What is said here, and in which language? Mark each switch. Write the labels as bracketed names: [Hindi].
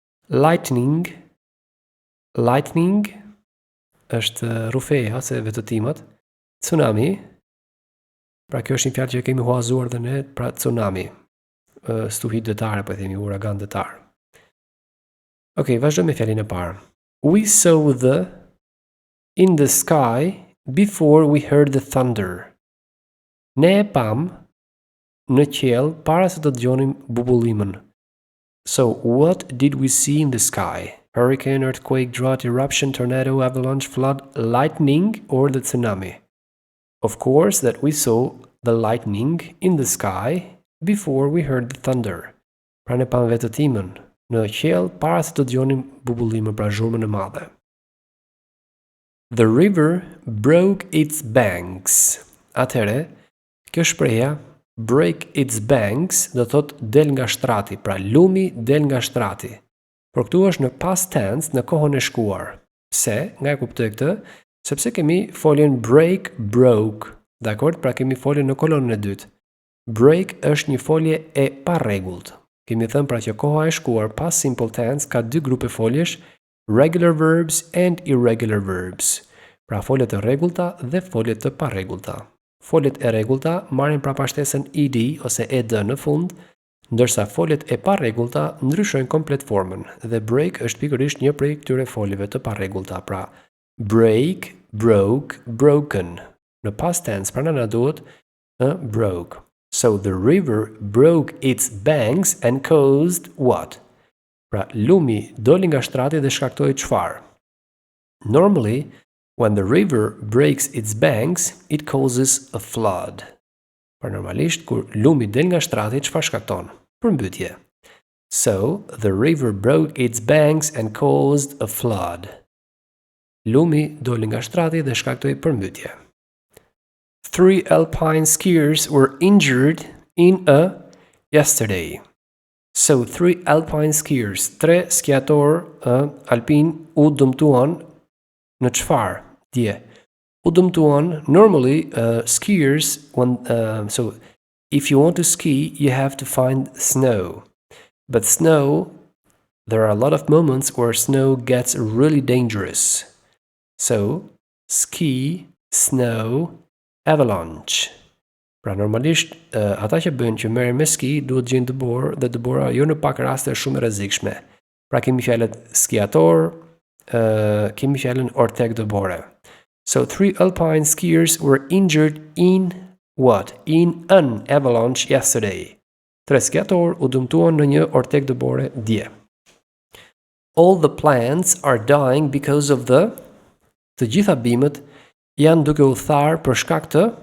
[Albanian] Lightning, lightning, është rufeja se vetëtimat. Tsunami, pra kjo është një fjalë që kemi huazuar dhe ne, pra tsunami. Stuhi detare, po themi, uragan detar. Okej, vazhdojmë me fjalën e parë. [English] We saw the in the sky before we heard the thunder. [Albanian] Ne e pam në qiell para se të dëgjonim bubullimin. [English] So, what did we see in the sky? Hurricane, earthquake, drought, eruption, tornado, avalanche, flood, lightning, or the tsunami? Of course that we saw the lightning in the sky before we heard the thunder. [Albanian] Pra ne pam vetëtimin në qiell para se të dëgjonim bubullimin, pra zhurmën e madhe. [English] The river broke its banks. [Albanian] Atëherë, kjo shprehja [English] break its banks [Albanian] do thot del nga shtrati, pra lumi del nga shtrati. Por këtu është në past tense, në kohën e shkuar. Pse? Nga e kuptoj këtë? Sepse kemi foljen break, broke. Dakord? Pra kemi foljen në kolonën e dytë. Break është një folje e parregullt. Kemi thënë pra që koha e shkuar pas simple tense ka dy grupe foljesh, [English] regular verbs and irregular verbs. [Albanian] Pra foljet e rregullta dhe foljet të parregullta. Foljet e rregullta marrin prapashtesën ed ose ed në fund, ndërsa foljet e parregullta ndryshojnë komplet formën dhe break është pikërisht një prej këtyre foljeve të parregullta, pra break, broke, broken. Në past tense pra na duhet broke. [English] So the river broke its banks and caused what? [Albanian] Pra lumi doli nga shtrati dhe shkaktoi çfarë? [English] Normally, when the river breaks its banks, it causes a flood. [Albanian] Por normalisht kur lumi del nga shtrati, çfarë shkakton? Përmbytje. [English] So, the river broke its banks and caused a flood. [Albanian] Lumi doli nga shtrati dhe shkaktoi përmbytje. [English] 3 alpine skiers were injured in a yesterday. So, 3 alpine skiers, [Albanian] 3 skiator alpin u dëmtuan në çfarë? Dje. U dëmtuan, [English] normally skiers so if you want to ski, you have to find snow. But snow, there are a lot of moments where snow gets really dangerous. So, ski, snow, avalanche. [Albanian] Pra normalisht, ata që bëjnë që merren me ski, duhet gjejnë dëborë, dhe dëbora jo në pak raste është shumë e rrezikshme. Pra kemi fjalët skiator, kemi fjalën ortek dëbore. [English] So 3 alpine skiers were injured in what? In an avalanche yesterday. [Albanian] 3 skiator u dëmtuan në një ortek dëbore dje. [English] All the plants are dying because of the... [Albanian] Të gjitha bimët janë duke u tharë për shkak të